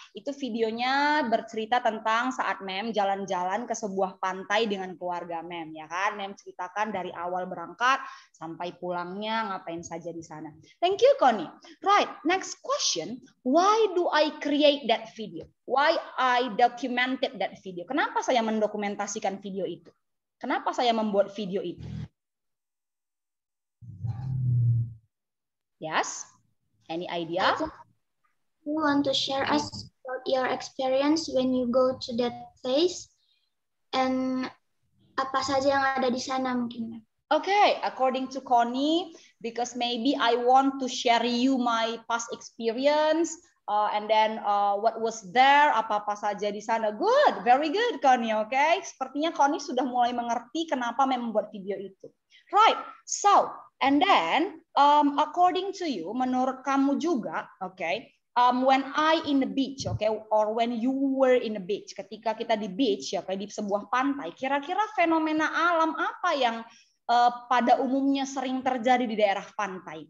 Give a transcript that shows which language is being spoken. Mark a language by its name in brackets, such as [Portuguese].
[Indonesian] Itu videonya bercerita tentang saat Mem jalan-jalan ke sebuah pantai dengan keluarga Mem, ya kan? Mem ceritakan dari awal berangkat sampai pulangnya ngapain saja di sana. [English] Thank you, Connie. Right, next question. Why do I create that video? Why I documented that video? [Indonesian] Kenapa saya mendokumentasikan video itu? Kenapa saya membuat video itu? [English] Yes? Any idea? You want to share us about your experience when you go to that place and [Indonesian] apa saja yang ada di sana mungkin. [English] Okay, according to Connie, because maybe I want to share you my past experience and then what was there, [Indonesian] apa-apa saja di sana. [English] Good, very good Connie, okay? [Indonesian] Sepertinya Connie sudah mulai mengerti kenapa membuat video itu. [English] Right, so and then according to you, [Indonesian] menurut kamu juga, [English] okay? When I in the beach, [Indonesian] okay, or when you were in the beach, ketika kita di beach, ya, kayak di sebuah pantai, kira-kira fenomena alam apa yang pada umumnya sering terjadi di daerah pantai?